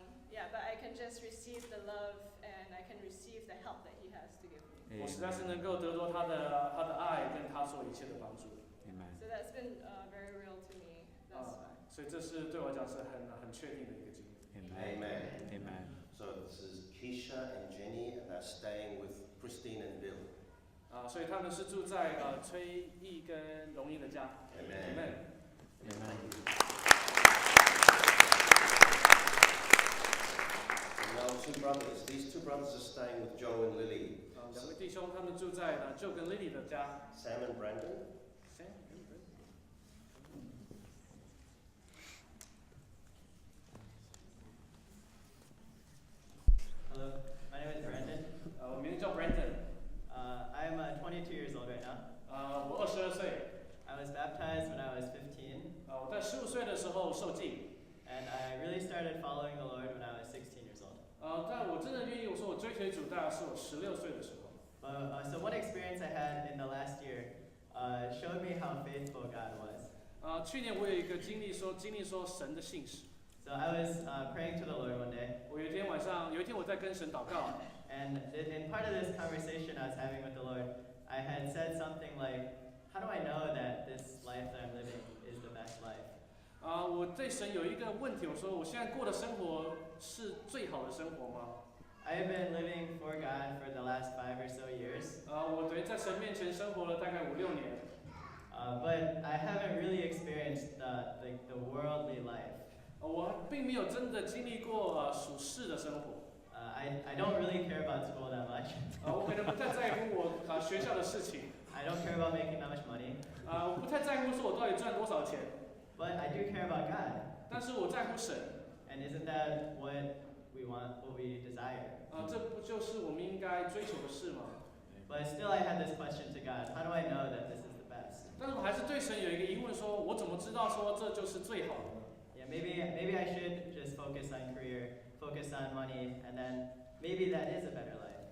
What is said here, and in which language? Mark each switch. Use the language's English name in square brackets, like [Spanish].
[English] Yeah, but I can just receive the love and I can receive the help that He has to give me. [Chinese] 我实在是能够得到他的爱跟他所一切的帮助。 [English] So that's been very real to me thus far. [Chinese] 所以这是对我讲是很确定的一个经历。 [English] Amen. Amen. So this is Keisha and Jenny, and they're staying with Christine and Bill. [Chinese] 所以他们是住在崔毅跟荣毅的家。 [English] Amen. And now these two brothers are staying with Joe and Lily. [Chinese] 两位弟兄他们住在Joe跟 Lily 的家。 [English] Sam and Brandon. Hello, my name is Brandon. [Chinese] 我名字叫 Brandon。 [English] I'm 22 years old right now. [Chinese] 我22岁。 [English] I was baptized when I was 15, [Chinese] 我在15岁的时候受浸。 [English] and I really started following the Lord when I was 16 years old. [Chinese] 但我真的愿意，我说我追随主，大概是我16岁的时候。 [English] So one experience I had in the last year showed me how faithful God was. [Chinese] 去年我有一个经历说神的信实。 [English] So I was praying to the Lord one day, [Chinese] 我有一天我在跟神祷告。 [English] and in part of this conversation I was having with the Lord, I had said something like, how do I know that this life that I'm living is the best life? [Chinese] 我对神有一个问题，我说我现在过的生活是最好的生活吗？ [English] I have been living for God for the last 5 or so years, [Chinese] 我等于在神面前生活了大概5、6年。 [English] but I haven't really experienced the worldly life. [Chinese] 我并没有真的经历过属世的生活。 [English] I don't really care about school that much. [Chinese] 我可能不太在乎我学校的事情。 [English] I don't care about making that much money. [Chinese] 我不太在乎说我到底赚多少钱。 [English] But I do care about God. [Chinese] 但是我在乎神。 [English] And isn't that what we want, what we desire? [Chinese] 这不就是我们应该追求的事吗？ [English] But still I had this question to God. How do I know that this is the best? [Chinese] 但是我还是对神有一个疑问，说我怎么知道说这就是最好的呢？ [English] Yeah, maybe I should just focus on career, focus on money, and then maybe that is a better life.